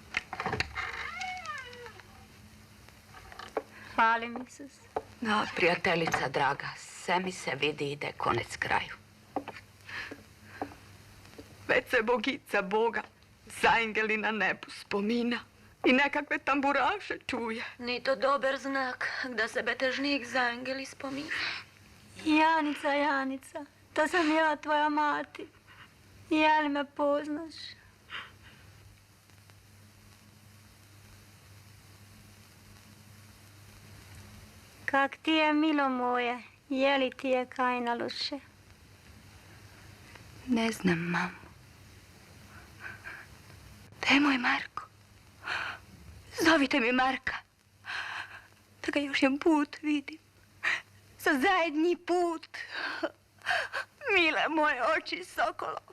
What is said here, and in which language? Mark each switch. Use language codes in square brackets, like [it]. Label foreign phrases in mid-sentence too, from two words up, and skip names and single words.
[hr] Hvalim Isus. No, prijateljica draga, sve mi se vidi ide konec kraju. Već se Bogica Boga za angeli na nebu spomina i nekakve tamburaše čuje. Ni to dober znak, da se betežnik za angeli spomina. Janica, to sam ja, tvoja mati. Ja li me poznaš? Kak ti je, milo moje, je li ti je kaj na loše? Ne znam, mamo. Gde je moj Marko? Zovite mi Marka. Da ga još jedan put vidim. Za zadnji put. Mile moje oči sokolove.